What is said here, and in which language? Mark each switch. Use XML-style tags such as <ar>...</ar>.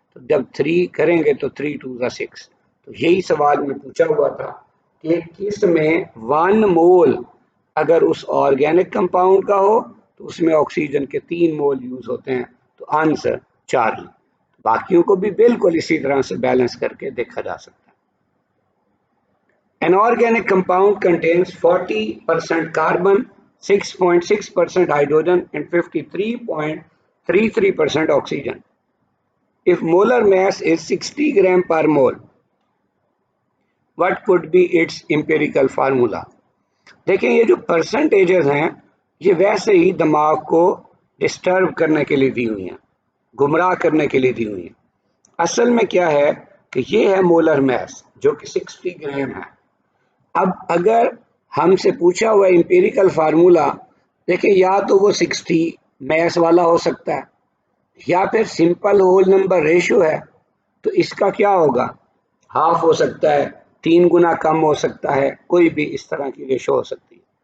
<ur>تو جب 3 کریں گے تو 3 2 6. تو یہی سوال میں پوچھا ہوا تھا کہ کس میں 1 مول اگر اس آرگینک کمپاؤنڈ کا ہو تو اس میں آکسیجن کے 3 مول یوز ہوتے ہیں. تو آنسر 4. باقیوں کو بھی بالکل اسی طرح سے بیلنس کر کے دیکھا جا سکتا ہے.</ur> <en>An organic compound contains 40% carbon, 6.6% hydrogen and 53.33% oxygen. If molar mass is 60 gram per mole, what could be its empirical formula?</en> <ur>دیکھیں یہ جو پرسنٹیجز ہیں یہ ویسے ہی دماغ کو ڈسٹرب کرنے کے لیے دی ہوئی ہیں، گمراہ کرنے کے لیے دی ہوئی ہیں. اصل میں کیا ہے کہ یہ ہے مولر میس جو کہ 60 گرام ہے. اب اگر ہم سے پوچھا ہوا امپیریکل فارمولا، دیکھیں یا تو وہ 60 میس والا ہو سکتا ہے یا پھر سمپل ہول نمبر ریشو ہے تو اس کا کیا ہوگا؟ ہاف ہو سکتا ہے، 3 گنا کم ہو سکتا ہے، کوئی بھی اس طرح کی ریشو ہو سکتی ہے.</ur>